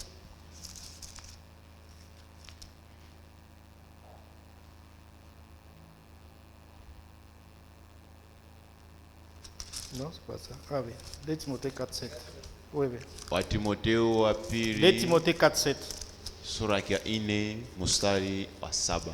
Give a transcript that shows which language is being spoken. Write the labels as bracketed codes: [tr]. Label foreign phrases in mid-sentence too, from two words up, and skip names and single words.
[fr] Non, c'est pas ça. Ah oui. 2 Timothée 4, 7. Oui, oui. [sw] Wa Timotheo wa 2 pili [fr] Timothée 4, 7. [sw] sura yake ya 4 mstari wa 7.